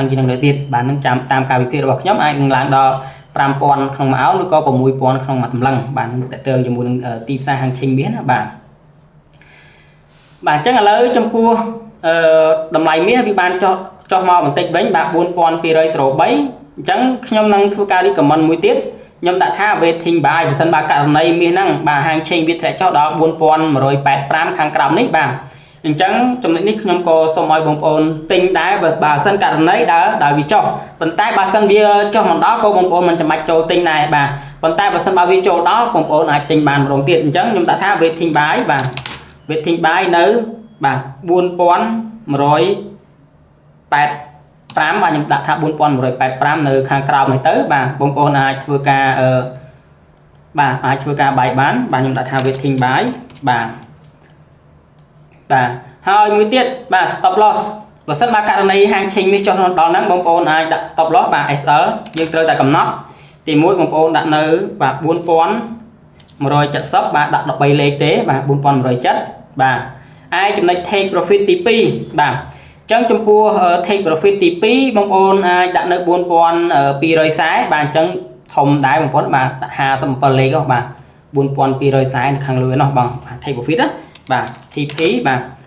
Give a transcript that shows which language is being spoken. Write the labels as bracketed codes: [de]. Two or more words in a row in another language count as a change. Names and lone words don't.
[km] ជាងនឹងទៅទៀតបាទនឹងចាំតាមការវិភាគរបស់ខ្ញុំអាចនឹងឡើងដល់$5000ក្នុងមួយអោនឬក៏$6000ក្នុងមួយតម្លឹងបាទនឹងតើតើជាមួយនឹងទីផ្សារហាងឆេងមាសណា បាទអញ្ចឹងឥឡូវចំពោះតម្លៃមាសវាបានចុះមកបន្តិចវិញបាទ$4203អញ្ចឹងខ្ញុំនឹងធ្វើការ recommend មួយ ទៀតខ្ញុំដាក់ថា [en] waiting buy [km] បើសិនបើករណីមាសហ្នឹងបាទហាងឆេងវាធ្លាក់ចុះដល់$4185ខាងក្រោមនេះបាទអញ្ចឹងចំណុចនេះខ្ញុំក៏សូមឲ្យបងប្អូនទិញដែរបើសិនករណីដែលវាចុះប៉ុន្តែបើសិនវាចុះមិនដល់ក៏បងប្អូនមិនចាំបាច់ចូលទិញដែរបាទប៉ុន្តែបើសិនបើវាចូលដល់បងប្អូនអាចទិញបានម្ដងទៀតអញ្ចឹងខ្ញុំដាក់ថា [en] waiting buy [km] បាទ [en] waiting buy [km] នៅបាទ $4185បាទខ្ញុំដាក់ថា$4185នៅខាងក្រោមនេះទៅបាទបងប្អូនអាចធ្វើការបាទអាចធ្វើការបាយបានបាទខ្ញុំដាក់ថា [en] waiting buy [km] បាទហើយមួយទៀតបាទ [en] stop loss [km] បើសិនបើករណីហាងឆេងមាសចុះដល់ហ្នឹងបងប្អូនអាចដាក់ [en] stop loss [km] បាទ SL យើងត្រូវតែកំណត់ទី1បងប្អូនដាក់នៅបាទ $4170បាទដាក់13លេខទេបាទ$4170បាទហើយចំណុច [en] take profit [km] ទី2បាទអញ្ចឹងចំពោះ [en] take profit [km] ទី2បងប្អូនអាចដាក់នៅ$4240បាទអញ្ចឹងធំដែរបងប្អូនបាទដាក់57លេខបាទ$4240នៅខាងលើនោះបងបាទ [en] take profit [km] ណាបាទ TP បាទ